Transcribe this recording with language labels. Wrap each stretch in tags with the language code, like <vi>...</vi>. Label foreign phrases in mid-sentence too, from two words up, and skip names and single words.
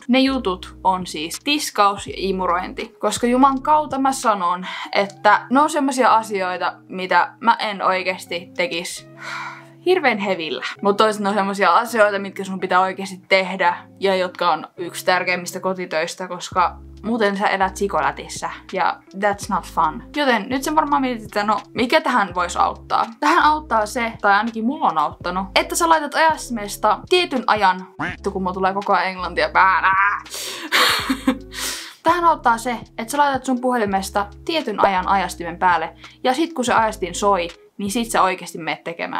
<fi>Ne jutut on siis tiskaus ja imurointi. Koska juman kautta mä sanon, että ne on semmosia asioita, mitä mä en oikeesti tekis hirveän hevillä. Mutta toisaalta ne on semmosia asioita, mitkä sun pitää oikeasti tehdä ja jotka on yksi tärkeimmistä kotitöistä, koska muuten sä elät sikolätissä ja</fi> <en>that's not fun.</en> <fi>Joten nyt sä varmaan mietit, että no mikä tähän voisi auttaa? Tähän auttaa se, tai ainakin mulla on auttanut, että sä laitat ajastimesta tietyn ajan, kun mulla tulee koko ajan englantia päällä. Tähän auttaa se, että sä laitat sun puhelimesta tietyn ajan ajastimen päälle ja sit kun se ajastin soi, niin sit sä oikeesti meet tekemään.</fi>